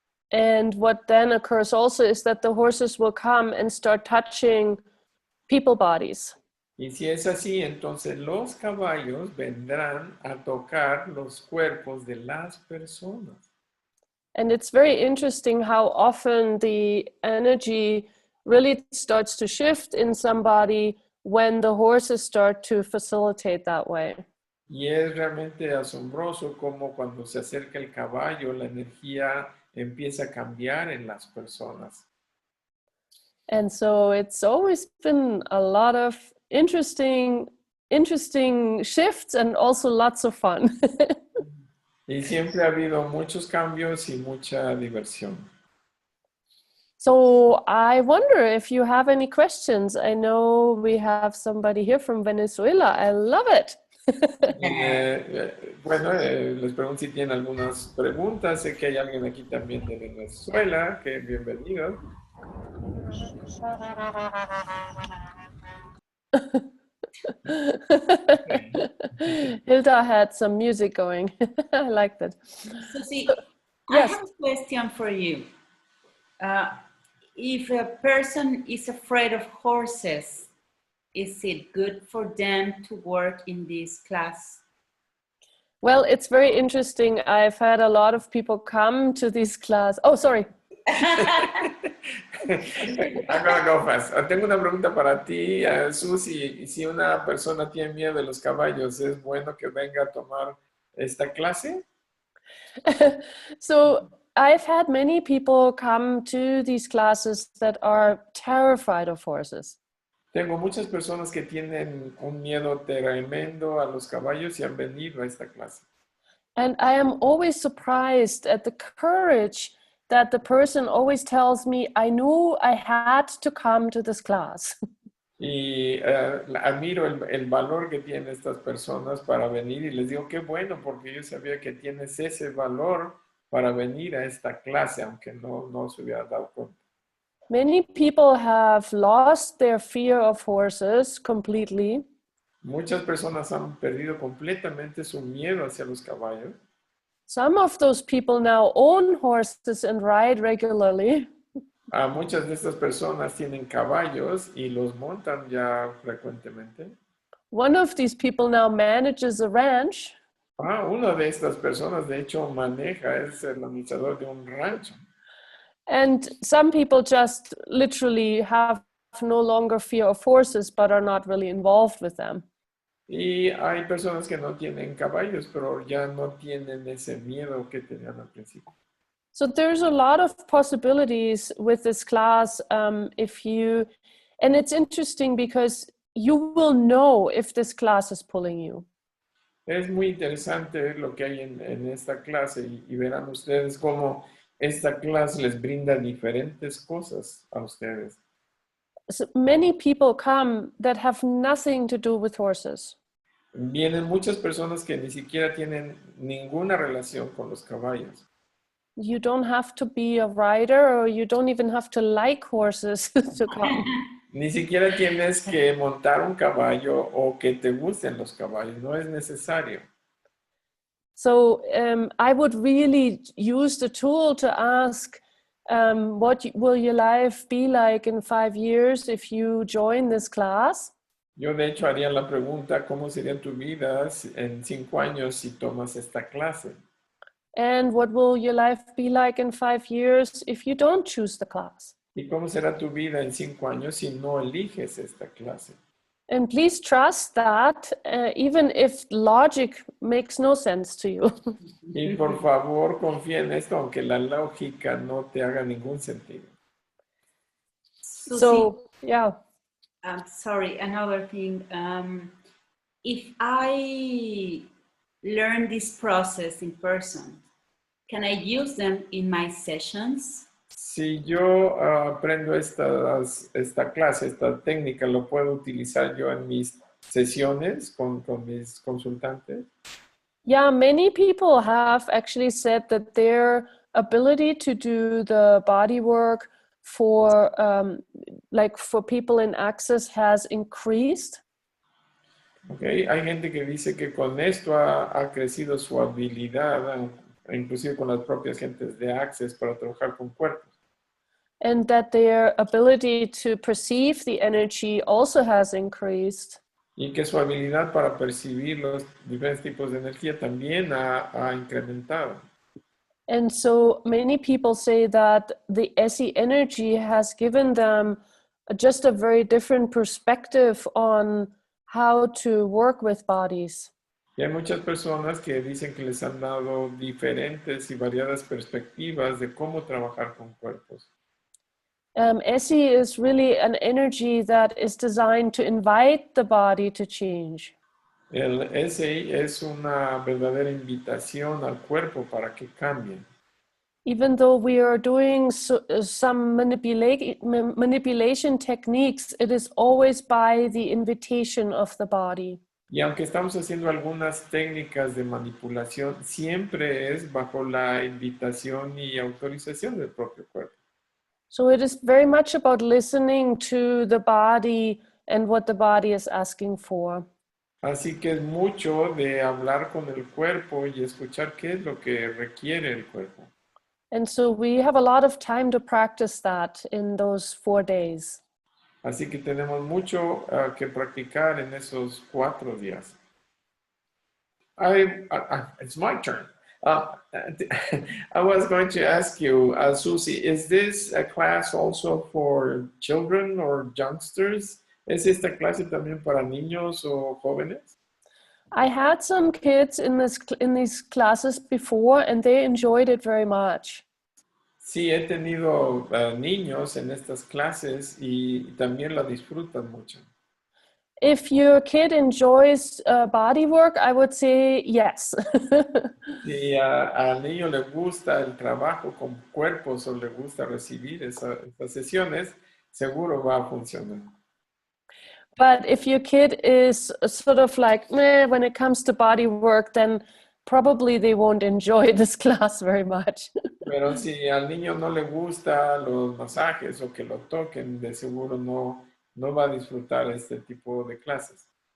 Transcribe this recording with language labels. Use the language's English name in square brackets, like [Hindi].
[English] And what then occurs also is that the horses will come and start touching people bodies. [Spanish] Y si es así, entonces los caballos vendrán a tocar los cuerpos de las personas. [English] And it's very interesting how often the energy really starts to shift in somebody when the horses start to facilitate that way. [Spanish] Y es realmente asombroso cómo cuando se acerca el caballo, la energía empieza a cambiar en las personas. [English] And so it's always been a lot of interesting shifts and also lots of fun. [Spanish] Y siempre ha habido muchos cambios y mucha diversión. [English] So I wonder if you have any questions. I know we have somebody here from Venezuela. I love it. [Spanish] Les pregunto si tienen algunas preguntas. Sé que hay alguien aquí también de Venezuela, que bienvenido. [English] Hilda had some music going. I like that. Suzy, Yes. I have a question for you. If a person is afraid of horses, is it good for them to work in this class? Well, it's very interesting. I've had a lot of people come to this class. Oh, sorry. I'm gonna go fast. [Spanish] Tengo una pregunta para ti, Suzy. Si una persona tiene miedo de los caballos, ¿es bueno que venga a tomar esta clase? [English] So I've had many people come to these classes that are terrified of horses. [Spanish] Tengo muchas personas que tienen un miedo tremendo a los caballos y han venido a esta clase. [English] And I am always surprised at the courage that the person always tells me, I knew I had to come to this class. [Spanish] Y admiro el valor que tienen estas personas para venir y les digo qué bueno porque yo sabía que tienes ese valor para venir a esta clase, aunque no se hubiera dado cuenta. [English] Many people have lost their fear of horses completely. [Spanish] Muchas personas han perdido completamente su miedo hacia los caballos. [English] Some of those people now own horses and ride regularly. [Spanish] Muchas de estas personas tienen caballos y los montan ya frecuentemente. [English] One of these people now manages a ranch. [Spanish] Una de estas personas, de hecho, es el administrador de un rancho. [English] And some people just literally have no longer fear of horses, but are not really involved with them. [Spanish] Y hay personas que no tienen caballos, pero ya no tienen ese miedo que tenían al principio. [English] So there's a lot of possibilities with this class. And it's interesting because you will know if this class is pulling you. [Spanish] Es muy interesante lo que hay en esta clase y verán ustedes cómo esta clase les brinda diferentes cosas a ustedes. [English] So many people come that have nothing to do with horses. [Spanish] Vienen muchas personas que ni siquiera tienen ninguna relación con los caballos. [English] You don't have to be a rider, or you don't even have to like horses to come. [Spanish] Ni siquiera tienes que montar un caballo o que te gusten los caballos, no es necesario. [English] So I would really use the tool to ask, what will your life be like in 5 years if you join this class? [Spanish] Yo de hecho haría la pregunta, ¿cómo sería tu vida en 5 años si tomas esta clase? [English] And what will your life be like in 5 years if you don't choose the class? [Spanish] ¿Y cómo será tu vida en 5 años si no eliges esta clase? [English] And please trust that, even if logic makes no sense to you. [Spanish] Y por favor confía en esto, aunque la lógica no te haga ningún sentido. [English] Suzy, So, yeah. sorry, another thing. If I learn this process in person, can I use them in my sessions? [Spanish] Si yo aprendo esta clase, esta técnica, ¿lo puedo utilizar yo en mis sesiones con mis consultantes? [English] Yeah, many people have actually said that their ability to do the body work for like for people in access has increased. [Spanish] Okay, hay gente que dice que con esto ha crecido su habilidad, inclusive con las propias gentes de Access para trabajar con cuerpos. [English] And that their ability to perceive the energy also has increased. [Spanish] Y que su habilidad para percibir los diferentes tipos de energía también ha incrementado. [English] And so many people say that the ESSE energy has given them just a very different perspective on how to work with bodies. [Spanish] Y hay muchas personas que dicen que les han dado diferentes y variadas perspectivas de cómo trabajar con cuerpos. [English] ESSE is really an energy that is designed to invite the body to change. [Spanish] El ESSE es una verdadera invitación al cuerpo para que cambien. [English] Even though we are doing some manipulation techniques, it is always by the invitation of the body. [Spanish] Y aunque estamos haciendo algunas técnicas de manipulación, siempre es bajo la invitación y autorización del propio cuerpo. [English] So it is very much about listening to the body and what the body is asking for. [Spanish] Así que es mucho de hablar con el cuerpo y escuchar qué es lo que requiere el cuerpo. [English] And so we have a lot of time to practice that in those 4 days. [Spanish] Así que tenemos mucho que practicar en esos 4 días. [English] It's my turn. I was going to ask you, Suzy, is this a class also for children or youngsters? [Spanish] ¿Es esta clase también para niños o jóvenes? [English] I had some kids in these classes before, and they enjoyed it very much. [Spanish] Sí, he tenido niños en estas clases y también la disfrutan mucho. [English] If your kid enjoys body work, I would say yes. [Spanish] Si al niño le gusta el trabajo con cuerpos o le gusta recibir esas sesiones, seguro va a funcionar. [English] But if your kid is sort of like, meh, when it comes to body work, then probably they won't enjoy this class very much. [Spanish] Pero si al niño no le gusta los masajes o que lo toquen, de seguro no va a disfrutar este tipo de clases.